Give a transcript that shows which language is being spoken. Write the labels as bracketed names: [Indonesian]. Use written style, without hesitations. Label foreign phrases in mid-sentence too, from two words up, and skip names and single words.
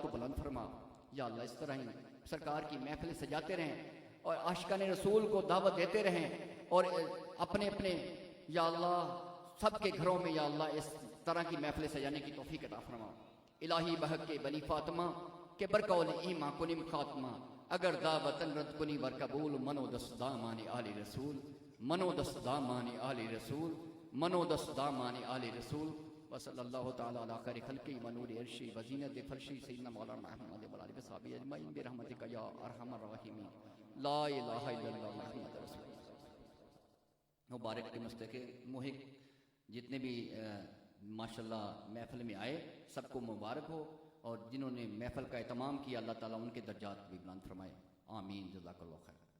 [Urdu] کو بلند فرما یا اللہ اس طرح ہی سرکار کی محفلیں سجاتے رہیں اور عاشقان رسول کو دعوت دیتے رہیں اور اپنے اپنے یا اللہ سب کے گھروں میں یا اللہ اس طرح کی محفلیں سجانے کی توفیق عطا فرما [Persian] الہی بحق کے بنی فاطمہ کے برقول ایماں کنم خاتمہ اگر دعوتن رد کنی ور قبول منو دست دامان آل رسول منو دست دامان آل رسول منو دست دامان آل رسول [Arabic] وصلی اللہ تعالی علی خیر خلقی ونور عرشی وزینت فرشی سیدنا مولانا محمد وعلی بصحابہ اجمعین برحمتک یا ارحم الراحمین لا الہ الا اللہ محمد رسول [Urdu] اللہ مبارک کے مستحق محق جتنے بھی ماشاءاللہ محفل میں آئے سب کو مبارک ہو اور جنہوں نے محفل کا اہتمام کیا اللہ تعالیٰ ان کے درجات بھی بلند فرمائے آمین [Arabic] جزاک اللہ خیر